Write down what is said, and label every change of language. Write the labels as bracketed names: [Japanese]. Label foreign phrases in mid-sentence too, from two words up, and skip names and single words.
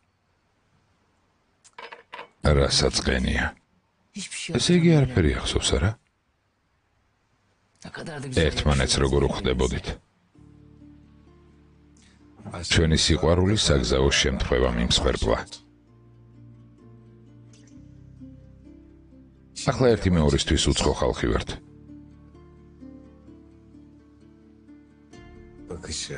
[Georgian] რასაც ყენია. [Turkish] Hiçbir şey [Georgian] ესე იგი არაფერი ახსოვს არა? [Turkish] Ne kadar da güzel. [Georgian] ერთმანეთს როგორ უხდებოდით. ჩვენი სიყვარული საგზაო შემთხვევა მიმსხვერპლა. ახლა ერთი მეორისთვის უცხო ხალხი ვართ. [Turkish] Bakışı